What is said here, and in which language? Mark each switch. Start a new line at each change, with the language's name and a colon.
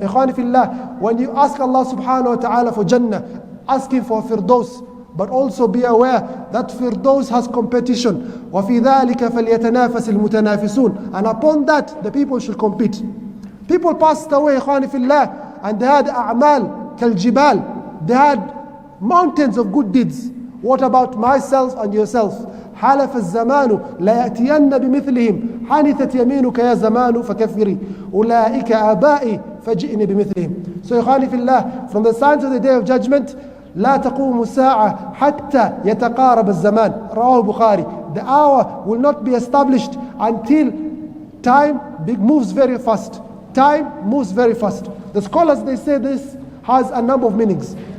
English: Ikhwani fillah, when you ask Allah subhanahu wa ta'ala for Jannah, ask Him for Firdaus, but also be aware that Firdaus has competition.
Arabic: وَفِي ذَلِكَ فَلْيَتَنَافَسِ الْمُتَنَافِسُونَ.
English: And upon that, the people should compete. People passed away, ikhwani fillah, and they had a'mal kal-jibal. They had mountains of good deeds. What about myself and yourself?
Arabic: حلف الزمان لا يأتين بمثلهم حنثت يمينك يا زمان فكفري أولئك آبائي فجئني بمثلهم.
English: So ikhwani fillah, from the signs of the day of judgment, لا تقوم الساعة حتى يتقارب الزمان.
Arabic: رواه البخاري.
English: The hour will not be established until time moves very fast. Time moves very fast. The scholars, they say this has a number of meanings.